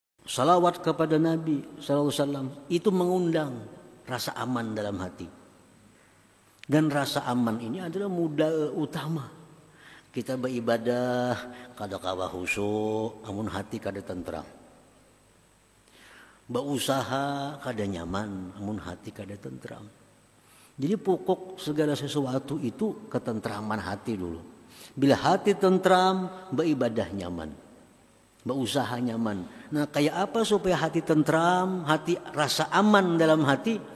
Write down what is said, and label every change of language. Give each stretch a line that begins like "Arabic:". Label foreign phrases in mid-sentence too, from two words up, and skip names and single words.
Indonesian: salawat kepada Nabi SAW, itu mengundang rasa aman dalam hati. Dan rasa aman ini adalah modal utama.
Banjar: Kita beribadah kada kawa khusyuk, amun hati kada tentram. Berusaha kada nyaman, amun hati kada tentram.
Indonesian: Jadi pokok segala sesuatu itu ketentraman hati dulu. Bila hati tentram, beribadah nyaman, berusaha nyaman. Nah, kayak apa supaya hati tentram, hati rasa aman dalam hati?